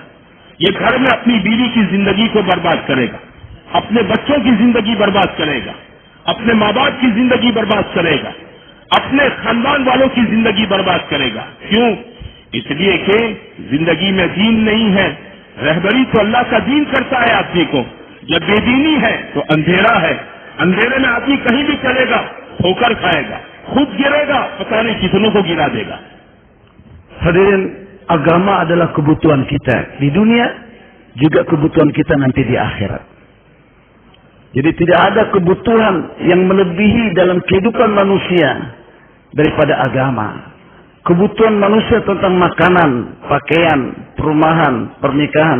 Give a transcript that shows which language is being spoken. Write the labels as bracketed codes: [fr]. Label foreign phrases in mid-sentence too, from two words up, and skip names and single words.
[hi] ये घर में अपनी बीवी की जिंदगी को बर्बाद करेगा, अपने बच्चों की जिंदगी बर्बाद करेगा, अपने माँ बाप की जिंदगी बर्बाद करेगा, अपने खानदान वालों की जिंदगी बर्बाद करेगा। क्यों? इसलिए कि जिंदगी में दीन नहीं है। रहबरी तो अल्लाह का दीन करता है आदमी को। जब बेदीनी है तो अंधेरा है, अंधेरे में आदमी कहीं भी चलेगा ठोकर खाएगा, खुद गिरेगा, पता नहीं कितनों को गिरा देगा। [id] Hadirin, agama adalah kebutuhan kita di dunia, juga kebutuhan kita nanti di akhirat. Jadi tidak ada kebutuhan yang melebihi dalam kehidupan manusia daripada agama. Kebutuhan manusia tentang makanan, pakaian, perumahan, pernikahan.